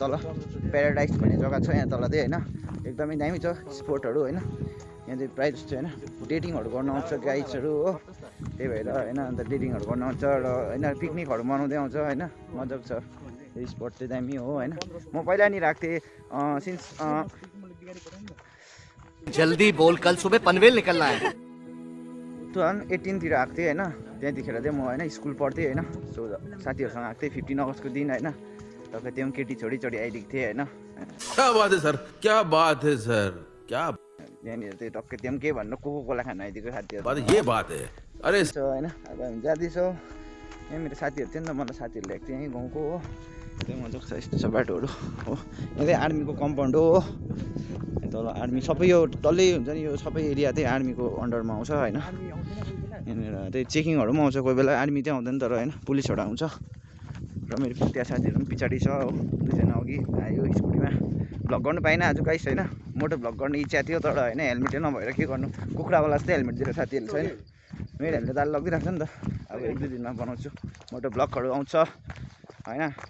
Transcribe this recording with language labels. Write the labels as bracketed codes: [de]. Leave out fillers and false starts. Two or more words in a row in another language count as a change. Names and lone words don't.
[ne] तल प्याराडाइज भन्ने जग्गा छ यहाँ तल चाहिँ होइन एकदमै दामी छ स्पोटहरू होइन यहाँ चाहिँ प्रायः जस्तो होइन डेटिङहरू गर्न आउँछ गाइड्सहरू हो त्यही भएर होइन अन्त डेटिङहरू गर्न आउँछ र होइन पिकनिकहरू मनाउँदै आउँछ होइन मजाको छ यो स्पट चाहिँ दामी हो होइन म पहिला नि राख्थेँ सिन्स [hi] जल्दी बोल कल सुबह पनवेल निकलना है [ne] 2018 तिर आएको थिएँ होइन त्यहाँदेखिर चाहिँ म होइन स्कुल पढ्थेँ होइन सो साथीहरूसँग आएको थिएँ 15 अगस्तको दिन होइन तपाईँ त्यो पनि केटी छोडी आइदिएको थिएँ होइन [hi] क्या बात है सर क्या बात है सर क्या [ne] त्यहाँनिर चाहिँ टक्कै त्यो पनि के भन्नु कोला खान आइदिएको साथीहरू [hi] बात ये बात है अरे [ne] होइन अब हामी जाँदैछौँ यहाँ मेरो साथीहरू थियो नि त मलाई साथीहरू ल्याएको थियो यहीँ गाउँको हो त्यही मजाको छ यस्तो छ बाटोहरू हो यहाँ चाहिँ आर्मीको कम्पाउन्ड हो तल आर्मी सबै यो डल्लै हुन्छ नि यो सबै एरिया चाहिँ आर्मीको अन्डरमा आउँछ होइन यहाँनिर त्यही चेकिङहरू पनि आउँछ कोही बेला आर्मी चाहिँ आउँदैन तर होइन पुलिसहरू आउँछ र मेरो त्यहाँ साथीहरू पनि पछाडि छ हो दुईजना अघि आयो स्कुटीमा भ्लग गर्नु पाइनँ आज गाइस होइन मोटो भ्लग गर्ने इच्छा थियो तर होइन हेलमेटै नभएर के गर्नु कुखुरावाला जस्तै हेलमेट दिएर साथीहरूले छैन मेरो हेलमेट दाल लगिरहेको छ नि त अब 1-2 दिनमा बनाउँछु मोटो भ्लगहरू आउँछ होइन